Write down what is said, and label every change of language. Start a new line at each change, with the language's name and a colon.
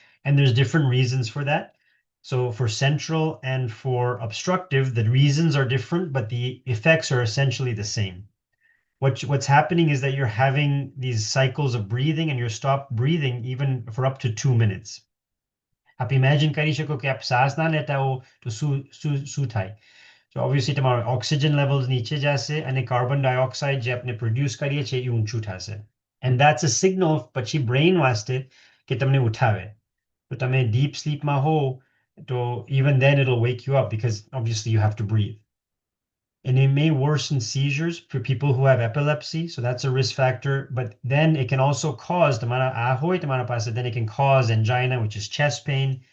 English: And there's different reasons for that. So for central and for obstructive, the reasons are different, but the effects are essentially the same. What's happening is that you're having these cycles of breathing and you're stopped breathing even for up to 2 minutes.
Gujarati: आप imagine કરી શકો કે આપ શ્વાસ ના લેતા હો તો શું થાય.
English: So obviously
Gujarati: તમારો oxygen levels નીચે જશે અને carbon dioxide જે આપણે produce કરીએ છીએ એ ઊંચું થશે.
English: And that's a signal પછી brain વાસ્તે
Gujarati: કે તમને ઉઠાવે. તો તમે deep sleep માં હો તો
English: even then it'll wake you up because obviously you have to breathe. And it may worsen seizures for people who have epilepsy. So that's a risk factor. But then it can also cause, then it can cause angina, which is chest pain.